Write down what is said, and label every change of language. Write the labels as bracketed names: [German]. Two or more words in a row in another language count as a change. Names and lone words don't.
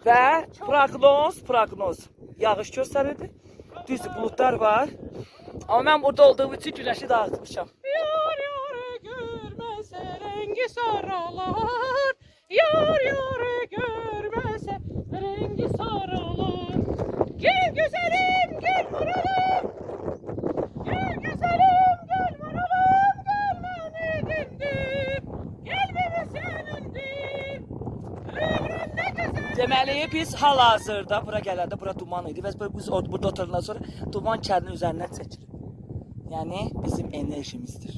[Azerbaijani] Və proqnoz. Yağış göstərirdi. Düz buludlar var. Amma mən burada olduğum üçün güneşi dağıtmışam. Yar görməsə rəngi saralar. Yar görməsə rəngi saralar. [Turkish] Gel güzelim, gel vuralım. Gel güzelim, gel vuralım. [Azerbaijani] Gel mənimdir. [Turkish] Gel beni senindir. Ömrüm ne güzel. [Azerbaijani] Deməli biz hal-hazırda bura gələndə bura duman idi və biz burada oturandan sonra duman kəndin üzərindən çəkilir. Yəni bizim enerjimizdir.